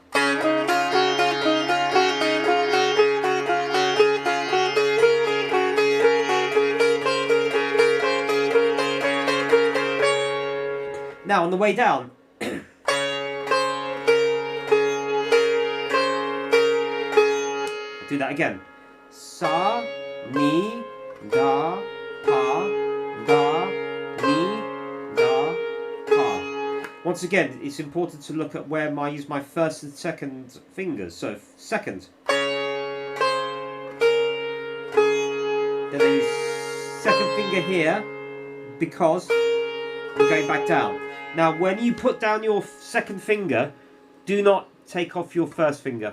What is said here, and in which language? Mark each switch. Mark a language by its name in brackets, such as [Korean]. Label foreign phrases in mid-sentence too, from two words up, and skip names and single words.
[English] Now on the way down, do that again. Sa, ni, da, pa, da, ni, da, pa. Once again, it's important to look at where I use my first and second fingers. So second. Then I use second finger here because we're going back down. Now, when you put down your second finger, do not take off your first finger.